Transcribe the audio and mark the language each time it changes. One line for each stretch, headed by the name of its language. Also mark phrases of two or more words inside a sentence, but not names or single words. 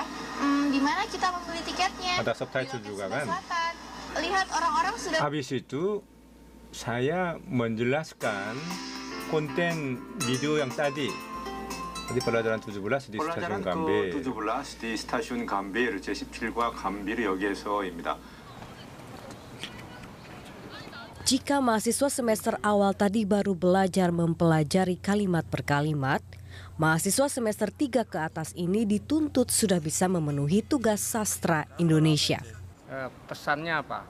Indonesian: Di mana kita membeli tiketnya? Ada subtitle juga kan? Selatan. Lihat orang-orang sudah. Habis itu saya menjelaskan konten video yang tadi. Jadi pelajaran 17 di stasiun Gambir. 17 di stasiun Gambir
Korean: 제17과 감비르역에서입니다.
Indonesian: Jika mahasiswa semester awal tadi baru belajar mempelajari kalimat per kalimat, mahasiswa semester 3 ke atas ini dituntut sudah bisa memenuhi tugas sastra Indonesia. Pesannya apa?